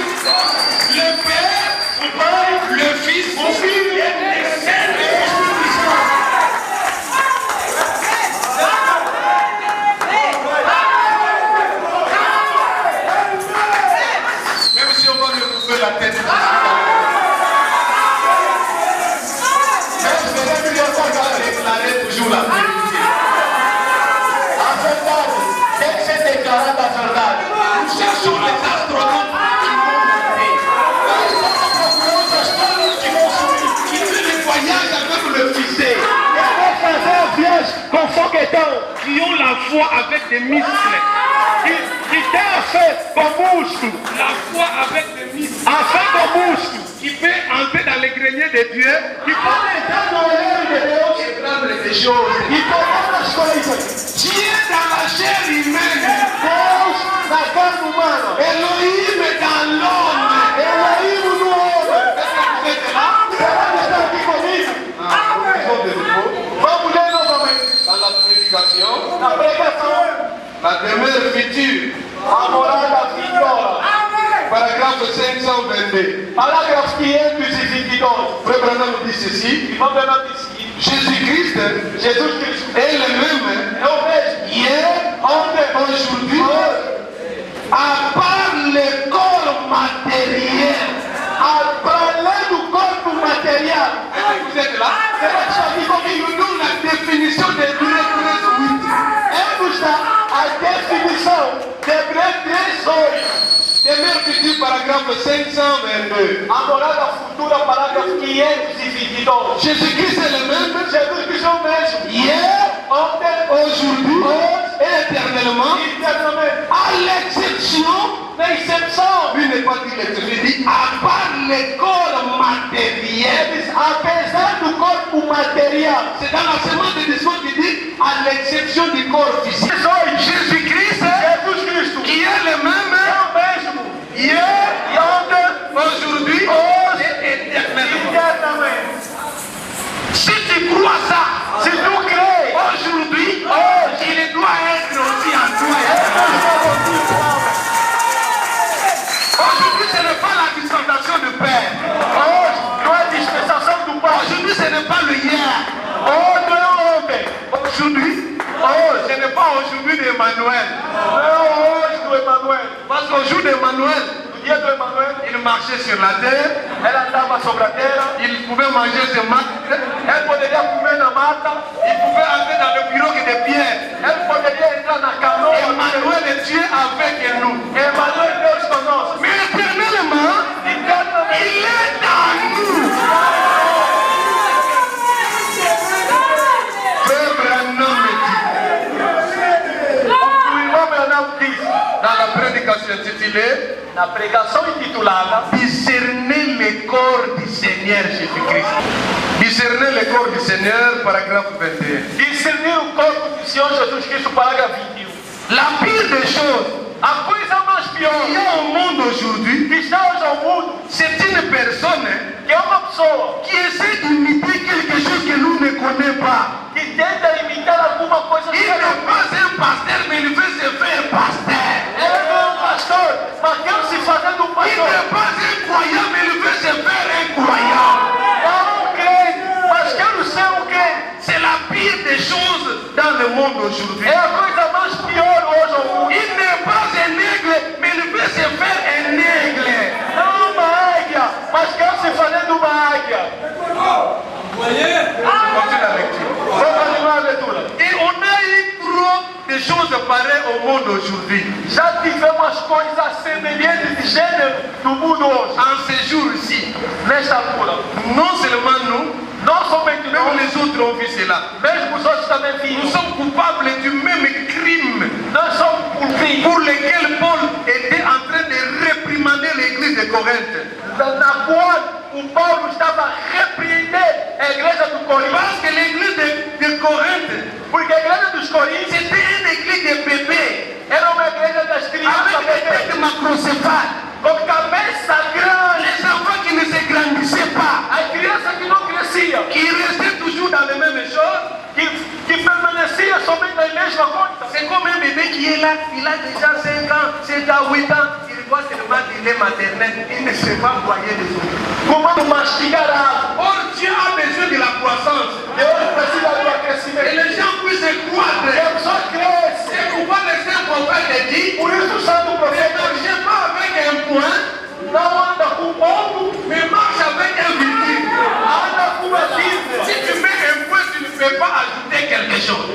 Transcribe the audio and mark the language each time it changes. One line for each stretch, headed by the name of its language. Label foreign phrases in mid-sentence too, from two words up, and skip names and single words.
French: Le Père, le Fils, la tête. Même déclarer toujours la vérité.
Portuguese: En verdade, tem que ser declarada a verdade.
French: Nous cherchons les astronautes qui vont monter. Nous procurons les astronautes qui vont subir, qui font des voyages avec le fusée. Qui ont la foi avec des muscles. Qui t'a fait comme muscle. La foi avec des muscles. Enfin comme muscle. Qui peut entrer dans les greniers de Dieu. Qui peut entrer dans les et prendre des choses. Il peut prendre les choses. Dieu dans la chair humaine.
Portuguese: Deus na carne humana.
French: Elohim dans l'homme.
Portuguese: Elohim no homem.
French: Est-ce que vous êtes là?
Portuguese: Você está aqui comigo? Vamos ler novamente.
French: Dans la prédication,
Portuguese: Na pregação.
French: la demeure future,
Portuguese: A morada vindoura.
French: paragraphe 522.
Portuguese: Parágrafo 522.
French: Frère Branham dit ceci.
Portuguese: Irmão Bernardo diz que
French: Jésus-Christ
Portuguese: Jesus Cristo
French: est le même
Portuguese: é o mesmo.
French: hier, aujourd'hui, à part le corps matériel.
Portuguese: Além do corpo material.
French: Est-ce que vous êtes là? Il nous donne la définition de Hébreux 13:8.
Portuguese: É nos dá a definição de Hebreus 3:8.
French: Demeure future, paragraphe 522.
Portuguese: A morada futura, parágrafo 522.
French: Jésus-Christ est le même
Portuguese: Jesus Cristo é o mesmo.
French: hier,
Portuguese: Ontem,
French: aujourd'hui et éternellement,
Portuguese: eternamente.
French: à l'exception,
Portuguese: Na exceção.
French: lui n'est pas dit l'exception, il dit à part le corps matériel.
Portuguese: Eles, apesar do corpo material.
French: C'est dans la semaine de discours qui dit à l'exception du corps physique. Jésus-Christ,
Portuguese: Jesus Cristo
French: qui est le même
Portuguese: é o mesmo.
French: hier,
Portuguese: E ontem,
French: aujourd'hui
Portuguese: hoje,
French: et éternellement.
Portuguese: eternamente.
French: Si tu crois ça,
Portuguese: Se tu crê,
French: aujourd'hui,
Portuguese: hoje,
French: il doit être aussi en toi. Aujourd'hui, ce n'est pas la dispensation du Père.
Portuguese: hoje não é dispensação do Pai.
French: Aujourd'hui, ce n'est pas le hier.
Portuguese: Hoje é ontem.
French: Aujourd'hui, ce n'est pas aujourd'hui d'Emmanuel.
Portuguese: Não é hoje do Emanuel.
French: Parce qu'au jour d'Emmanuel,
Portuguese: No dia do Emanuel,
French: il marchait sur la terre,
Portuguese: ela andava sobre a terra.
French: il pouvait manger ses maths,
Portuguese: Ele poderia comer na mata.
French: il pouvait entrer dans le pirogue de Pierre.
Portuguese: Ele poderia entrar na canoa.
French: Emmanuel est Dieu avec nous.
Portuguese: Emanuel, Deus conosco.
French: Mais éternellement,
Portuguese: Eternamente.
French: il est en nous. Frère Branham me dit,
Portuguese: O irmão Bernardo diz,
French: dans la prédication intitulée
Portuguese: na pregação intitulada
French: Discerner le corps du Seigneur Jésus-Christ. Discerner le corps du Seigneur, paragraphe 21.
Portuguese: Discernir o corpo do Senhor Jesus Cristo, parágrafo 21.
French: La pire des choses
Portuguese: A coisa mais pior
French: qu'il y a au monde aujourd'hui,
Portuguese: que está hoje ao mundo,
French: c'est une personne
Portuguese: que é uma pessoa
French: qui essaie d'imiter quelque chose que nous ne connaissons pas.
Portuguese: que tenta imitar alguma coisa
French: Il
Portuguese: que
French: n'est pas un pasteur, mais il veut se faire pasteur.
Portuguese: ele não é um pastor, mas quer se fazer do
French: Il
Portuguese: pastor.
French: n'est pas un croyant, mais il veut se faire un croyant.
Portuguese: É um crente, mas quer ser um crente.
French: C'est la pire des choses dans le monde aujourd'hui.
Portuguese: É a coisa mais pior hoje ao mundo.
French: Il n'est pas un aigle, mais il veut se faire un aigle.
Portuguese: Não
French: continue la lecture. Et on a eu trop de choses pareilles au monde aujourd'hui.
Portuguese: Já tivemos coisas semelhantes de gênero no mundo hoje.
French: En ces jours-ci,
Portuguese: Nesta altura,
French: non seulement nous,
Portuguese: não somente
French: même
Portuguese: nós,
French: les autres ont vu cela.
Portuguese: mesmo os outros também
French: Nous
Portuguese: viram.
French: sommes coupables du même crime
Portuguese: Nós somos culpados
French: pour lequel Paul était en train de réprimander l'église de Corinthe.
Portuguese: na qual o Paulo estava a repreender a igreja do Corinto.
French: Parce que l'église de Corinthe,
Portuguese: Porque a igreja dos Coríntios
French: c'était une église de bébés,
Portuguese: era uma igreja das crianças
French: avec des
Portuguese: bebês,
French: têtes macrocéphales,
Portuguese: com cabeça grande.
French: les enfants qui ne se grandissaient pas,
Portuguese: As crianças que não cresciam,
French: qui restaient toujours dans les mêmes choses.
Portuguese: que permaneciam somente na mesma coisa.
French: C'est comme un bébé qui est là, il a déjà 5 ans, 7 ans, 8 ans, il doit seulement du lait maternel, il ne sait pas broyer les autres.
Portuguese: Como mastigar água.
French: Or, Dieu a besoin de la croissance.
Portuguese: Deus precisa do
French: Et
Portuguese: crescimento.
French: les gens puissent croître.
Portuguese: A pessoa cresce.
French: C'est pourquoi le Saint prophète dit,
Portuguese: Por isso o santo
French: ne
Portuguese: profeta
French: marchez pas avec un point,
Portuguese: não anda com ponto,
French: mais marche avec un virgule.
Portuguese: anda com uma vírgula.
French: Si tu mets un point, tu ne peux pas ajouter quelque chose.